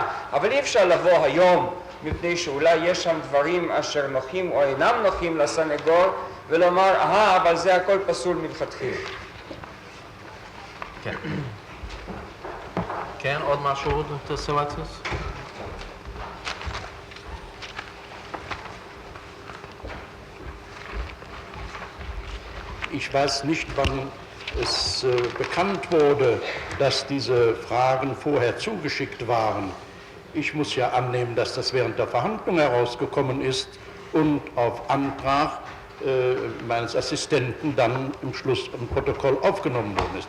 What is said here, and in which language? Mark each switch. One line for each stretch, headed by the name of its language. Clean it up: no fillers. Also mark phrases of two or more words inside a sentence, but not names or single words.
Hebrew: אבל אי אפשר לבוא היום, מפני שאולי יש שם דברים אשר נוחים או אינם נוחים לסנגור, ולומר, אבל זה הכל פסול מלכתחילה. כן. כן, עוד משהו, ד"ר סלטיוס?
German: Ich weiß nicht, wann es bekannt wurde, dass diese Fragen vorher zugeschickt waren. Ich muss ja annehmen, dass das während der Verhandlung herausgekommen ist und auf Antrag meines Assistenten dann im Schluss im Protokoll aufgenommen worden ist.